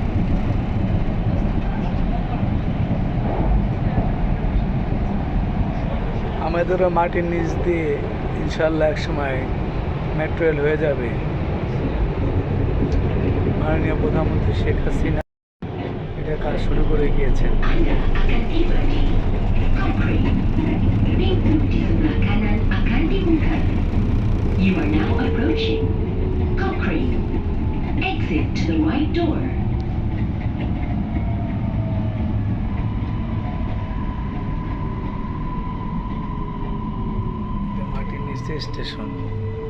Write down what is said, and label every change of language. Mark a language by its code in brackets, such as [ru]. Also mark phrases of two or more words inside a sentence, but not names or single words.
[bn] আমাদেরও মাটির নিচ দিয়ে ইনশাল্লাহ এক সময় মেট্রো রেল হয়ে যাবে। মাননীয় প্রধানমন্ত্রী শেখ হাসিনা এটা কাজ শুরু করে গিয়েছেন। [ms] Anda akan tiba di Cochrane. Pintu di sebelah kanan akan dibuka. [en] You are now approaching Cochrane. Exit to the right door. [bn] এটা মাটির নিচে স্টেশন।